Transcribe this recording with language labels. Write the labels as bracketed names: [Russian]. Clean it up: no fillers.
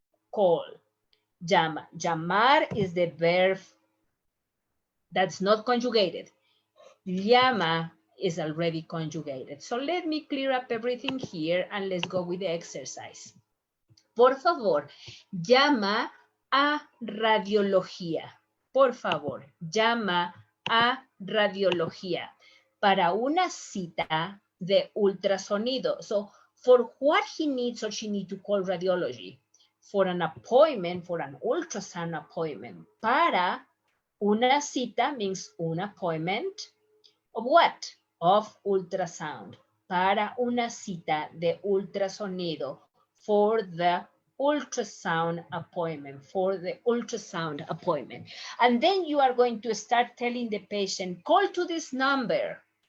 [English] Call. Llama. Llamar is the verb that's not conjugated. Llama is already conjugated. So let me clear up everything here and let's go with the exercise. [Spanish] Por favor, llama a radiología. Por favor, llama a radiología para una cita de ultrasonido. [English] So for what he needs or she needs to call radiology? For an appointment, for an ultrasound appointment. [Spanish] Para una cita [English] means un appointment of what? Of ultrasound. [Spanish] Para una cita de ultrasonido. [English] For the ultrasound appointment. For the ultrasound appointment. And then you are going to start telling the patient, call to this number.